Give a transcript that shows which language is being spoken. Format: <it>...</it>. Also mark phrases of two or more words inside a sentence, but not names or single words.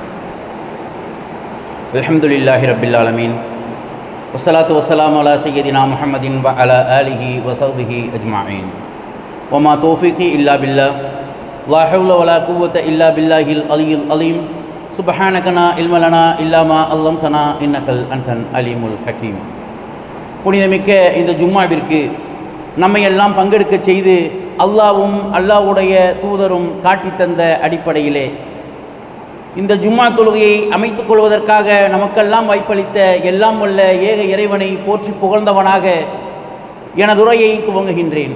<ar>الحمد لله رب العالمين والصلاة والسلام على سيدنا محمد وعلى آله وصحبه أجمعين. وما توفيقي إلا بالله لا حول ولا قوة إلا بالله العلي العظيم. سبحانك لا علم لنا إلا ما علمتنا إنك أنت العليم الحكيم.</ar> <ta>புனிதமிக்க இந்த ஜும்மாவிற்கு நம்மை எல்லாம் பங்கெடுக்க செய்து அல்லாவும் அல்லாஹ்வுடைய தூதரும் காட்டித்தந்த அடிப்படையிலே இந்த ஜும்மா தொழுகையை அமைத்துக் கொள்வதற்காக நமக்கெல்லாம் வாய்ப்பளித்த எல்லாம் வல்ல ஏக இறைவனை போற்றி புகழ்ந்தவனாக எனதுரையை துவங்குகின்றேன்.</ta>